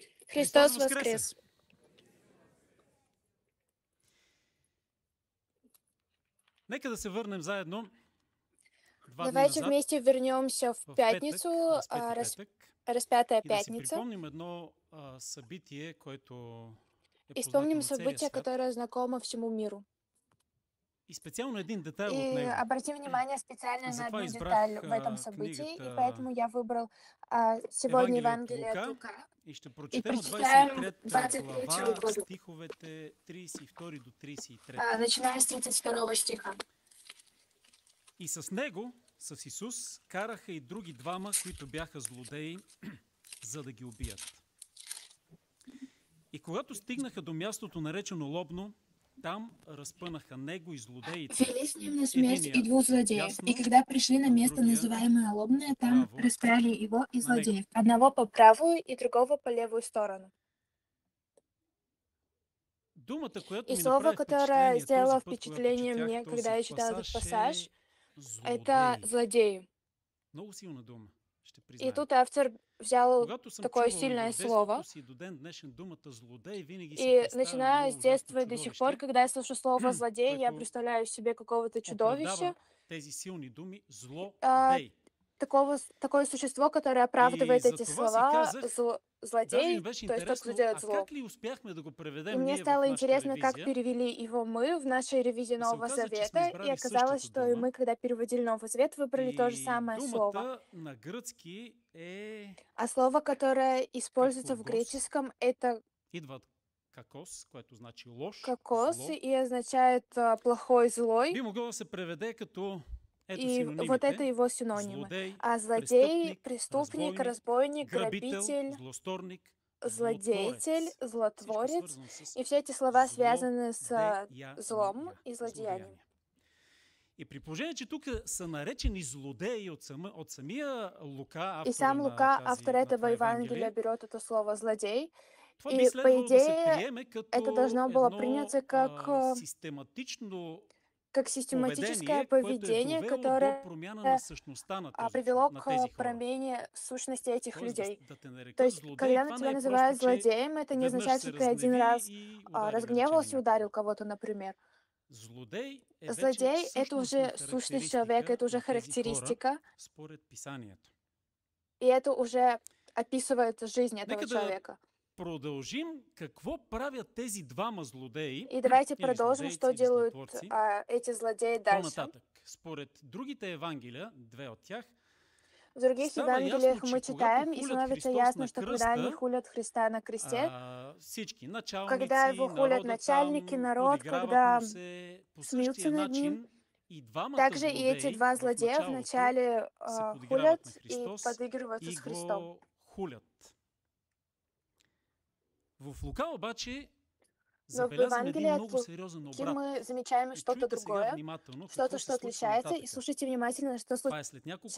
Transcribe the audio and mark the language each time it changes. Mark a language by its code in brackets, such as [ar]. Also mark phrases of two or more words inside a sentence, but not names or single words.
[ru] Христос воскрес! [bg] Нека да се върнем заедно 2 дни [ru] Давайте назад, вместе вернемся в в пятницу, [bg] петък, [ru] распятая [bg] и да си [ru] пятница, [bg] припомним едно събитие, което е [ru] и [bg] познато [ru] вспомним [bg] на целия [ru] событие, [bg] свят. [ru] которое знакомо всему миру. [bg] И специално един детайл от [ru] И [bg] него. [ru] обратим внимание специально на [bg] Затова [ru] одну [bg] избрах [ru] деталь в этом событии, и [bg] книгата [ru] поэтому я выбрал сегодня [bg] Евангелие от [ru] Евангелие от [bg] Лука [ru] Лука. [bg] и ще [ru] И [bg] прочетем от [ru] прочитаем [bg] 23 глава, [ru] 23 главу, [bg] стиховете 32 до 33. [ru] начиная с 32 стиха. [bg] И с него, с Исус, караха и други двама, които бяха злодеи, за да ги убият. И когато стигнаха до мястото наречено Лобно, там разпънаха него и злодеите. [ru] Вели с ним на смерть и [bg] Единия [ru] двух злодеев. [bg] дясно, [ru] И когда пришли на место, [bg] другия [ru] называемое Лобное, там [bg] право [ru] распяли его и [bg] на него. [ru] злодеев. Одного по правую и другого по левую сторону. [bg] Думата, която [ru] И [bg] ми [ru] слово, [bg] направи [ru] которое [bg] впечатление [ru] сделало [bg] този път, когато [ru] впечатление [bg] четях [ru] мне, когда [bg] този [ru] я читала этот пассаж, это [bg] злодей. [ru] злодеи. [bg] Много силна дума, ще [ru] И [bg] призная. [ru] тут автор взял [bg] Когато съм [ru] такое [bg] чувал и [ru] сильное [bg] в [ru] слово. [bg] детството си до ден днешен думата злодей, винаги си [ru] И [bg] представям [ru] начиная [bg] едно [ru] с [bg] ужасно [ru] детства и до сих пор, [bg] чудовище, [ru] когда я слышу слово злодей, я [bg] което [ru] представляю себе какого-то чудовища, [bg] оправдава тези силни думи [ru] а, [bg] злодей. [ru] такое существо, которое оправдывает [bg] И за [ru] эти [bg] това си [ru] слова, [bg] казах, даже [ru] злодей, [bg] ми беше [ru] то есть тот, кто [bg] интересно, [ru] делает [bg] а [ru] зло. [bg] как ли успяхме да го [ru] И [bg] преведем [ru] мне [bg] ние в [ru] стало [bg] нашата [ru] интересно, как [bg] ревизия? [ru] перевели его мы в нашей ревизии [bg] И се [ru] Нового [bg] оказа, че сме [ru] Завета, и [bg] избрали [ru] оказалось, [bg] същата [ru] что и [bg] дума. [ru] мы, когда переводили Новый Завет, выбрали то же [bg] И [ru] самое слово. [bg] думата на гръцки е [ru] А слово, которое используется в [bg] какогос. [ru] греческом, это [bg] Идва от какос, което значи лош, [ru] кокос [bg] зло. [ru] и означает плохой, злой. [bg] Би могло да се преведе като ето [ru] И вот [bg] синонимите: [ru] это его синонимы. [bg] злодей, [ru] А злодей, [bg] престъпник, [ru] преступник, [bg] разбойник, [ru] разбойник, [bg] грабител, [ru] грабитель, [bg] злосторник, [ru] злодеятель, [bg] злотворец. Всичко [ru] злотворец. [bg] свързано с [ru] И все эти слова связаны с [bg] злодеяния. [ru] злом и злодеянием. [bg] И при положение, че тук са наречени злодеи от самия Лука, [ru] И [bg] автора [ru] сам [bg] на, [ru] Лука, [bg] тази, [ru] автор [bg] на [ru] этого [bg] това [ru] Евангелия, [bg] Евангелие, [ru] берет это слово «злодей». [bg] това би [ru] И, по [bg] следвало да се [ru] идее, [bg] приеме [ru] это [bg] като [ru] должно было [bg] едно [ru] приняться [bg] систематично [ru] как систематическое [bg] поведение, което е [ru] поведение, [bg] довело до [ru] которое [bg] промяна на същността на [ru] привело [bg] тези [ru] к [bg] хора. [ru] промене сущности этих [bg] Тоест [ru] людей. [bg] да те [ru] То [bg] нарека [ru] есть, [bg] злодей, [ru] когда на [bg] това не [ru] тебя [bg] е [ru] называют [bg] просто, че [ru] злодеем, это не [bg] веднъж [ru] означает, [bg] се [ru] что ты один [bg] разгневи [ru] раз [bg] и удари, да речем, [ru] разгневался и ударил [bg] някого. [ru] кого-то, например. [bg] Злодей е вече [ru] Злодей — это [bg] същностна [ru] уже сущность человека, это уже [bg] характеристика на тези хора, [ru] характеристика, [bg] според писанието. [ru] и это уже описывает жизнь этого [bg] Нека да [ru] человека. [bg] продължим какво правят тези двама злодеи [ru] И давайте [bg] или [ru] продолжим, [bg] злодейци, [ru] что [bg] или [ru] делают [bg] злотворци [ru] эти злодеи дальше. [bg] по-нататък. Според другите Евангелия, две от тях, [ru] В других [bg] става [ru] Евангелиях [bg] ясно, [ru] мы [bg] че когато [ru] читаем, и [bg] хулят [ru] становится [bg] Христос [ru] ясно, [bg] на [ru] что когда они [bg] кръста, [ru] хулят Христа на кресте, [bg] всички [ru] когда [bg] началници, [ru] его хулят [bg] народа [ru] начальники, [bg] там [ru] народ, [bg] подиграват [ru] когда [bg] му се по [ru] смеются [bg] същия [ru] над ним, [bg] начин. И двамата [ru] также и эти [bg] злодеи [ru] два [bg] в [ru] злодея [bg] началото [ru] вначале [bg] се подиграват [ru] хулят [bg] на [ru] и [bg] Христос [ru] подыгрываются [bg] и [ru] с Христом. [bg] го хулят. В Лука обаче [ru] Но в [bg] забелязваме един [ru] Евангелии от [bg] много сериозен [ru] Луки [bg] обрат. [ru] мы замечаем [bg] И [ru] что-то [bg] чуйте сега [ru] другое, [bg] внимателно [ru] что-то, [bg] какво [ru] что [bg] се случва [ru] отличается, и [bg] нататък. [ru] слушайте внимательно, что [bg] Това е след няколко